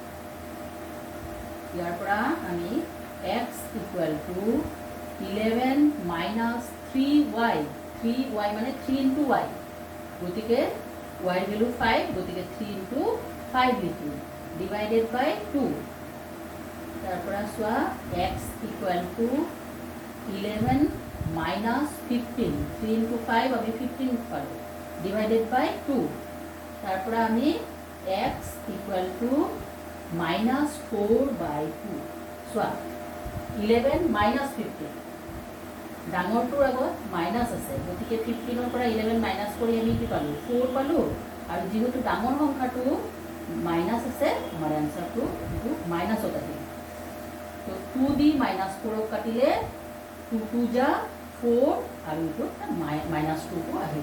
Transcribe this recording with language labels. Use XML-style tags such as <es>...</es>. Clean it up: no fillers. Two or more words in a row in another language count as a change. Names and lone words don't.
<as>ইয়াৰ পৰা আমি</as> <en>x equal to 11 minus 3y 3y</en> <as>মানে</as> <en>3 into y</en> <as>গতিকে y ভ্যালু 5 গতিকে</as> <en>3 into 5</en> <as>লিখি</as> <en>divided by 2।</en> <as>তাৰ পৰা চোৱা</as> <en>x equal to 11 minus 15 3 into 5</en> <as>আমি 15 পালো</as> <en>divided by 2।</en> <as>তাৰ পৰা আমি</as> <en>x equal to minus 4 by 2।</en> <as>চোৱা 11 minus 15 ডাঙৰটোৰ আগত মাইনাছ আছে গতিকে 15ৰ পৰা 11 মাইনাছ কৰি আমি কি পালোঁ 4 পালোঁ। আৰু যেহেতু ডাঙৰ সংখ্যাটো মাইনাছ আছে আমাৰ এনসাৰটো এইটো মাইনাছত আহিল। তো 2 দি মাইনাছ 4ক কাটিলে 2 2 যা 4 আৰু এইটো মাইনাছ 2টো আহিব।</as>